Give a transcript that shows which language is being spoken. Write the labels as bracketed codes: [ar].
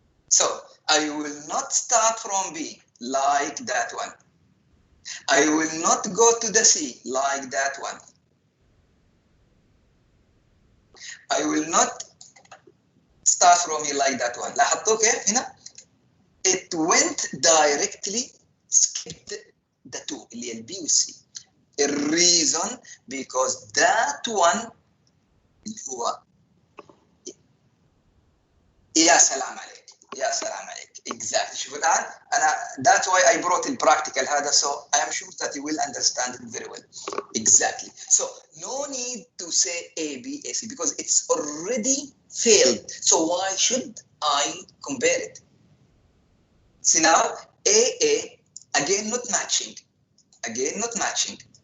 [en] So I will not start from B like that one. I will not go to the C like that one. I will not start from here like that one. [ar] لاحظتوا كيف هنا؟ [en] It went directly skipped the two [ar] اللي هي البي والسي. [en] The reason because that one [ar] هو يا سلام عليك يا سلام عليك [en] exactly. [ar] شوف الآن أنا [en] that's why I brought the practical [ar] هذا [en] so I am sure that you will understand it very well exactly. So no need to to say AB, AC because it's already failed. So why should I compare it? See now, AA, again not matching. Again not matching.